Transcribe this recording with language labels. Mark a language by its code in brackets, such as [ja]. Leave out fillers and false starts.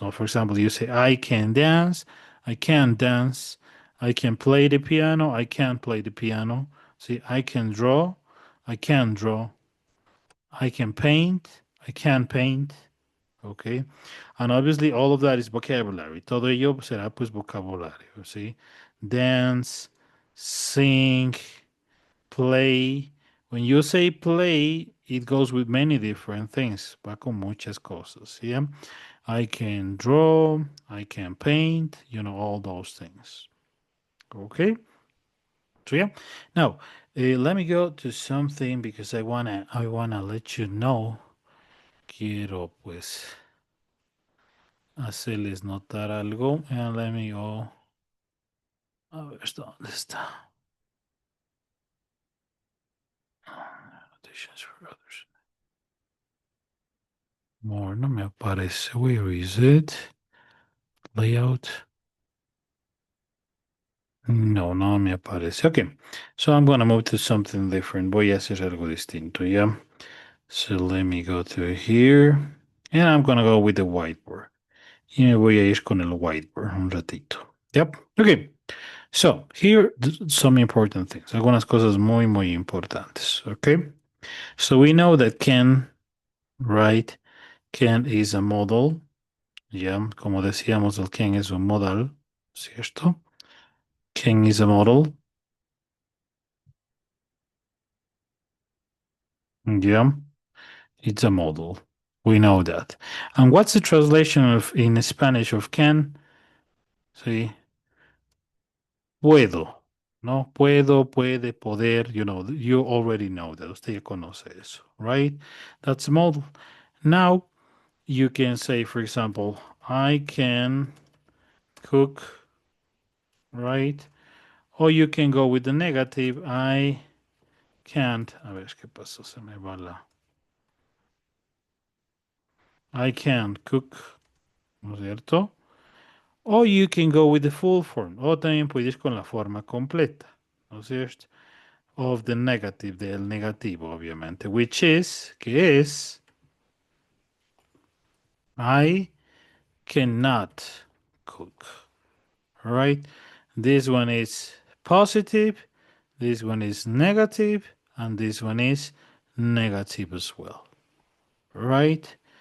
[en] No? For example, you say, I can dance, I can't dance, I can play the piano, I can't play the piano. See, I can draw, I can't draw, I can paint, I can't paint. Okay? And obviously all of that is vocabulary. [es] Todo ello será pues vocabulario. [en] See? Dance, sing, play. When you say play, it goes with many different things. [es] Va con muchas cosas. [en] Yeah. I can draw, I can paint, you know, all those things. Okay. So yeah. Now, let me go to something because I wanna let you know. [es] Quiero pues hacerles notar algo. [en] And let me go. [es] A ver, ¿dónde está? [en] Notations for others. More, [es] no me aparece. [en] Where is it? Layout. [es] No, no me aparece. [en] Okay, so I'm going to move to something different. [es] Voy a hacer algo distinto, yeah? [en] So let me go to here. And I'm going to go with the whiteboard. [es] Y me voy a ir con el whiteboard un ratito. [en] Yep, okay. So, here, some important things. Algunas cosas muy, muy importantes, okay? So we know that can, right? Can is a modal. [es] Ya, como decíamos, el can es un modal, ¿cierto? [en] Can is a modal. Yeah, it's a modal. We know that. And what's the translation of in Spanish of can? [es] Sí. Puedo. No, puedo, puede, poder. [en] You know, you already know that. [es] Usted ya conoce eso, [en] right? That's a modal. Now, you can say, for example, I can cook, right? Or you can go with the negative. I can't. [es] A ver, ¿qué pasó? Se me va la. [en] I can't cook, [es] ¿no es cierto? [en] O you can go with the full form. [es] O también puedes con la forma completa, ¿no es cierto? [en] Of the negative, [es] del negativo, obviamente. [en] Which is, [es] que es, [en] I cannot cook. All right? This one is positive, this one is negative, and this one is negative as well. Right?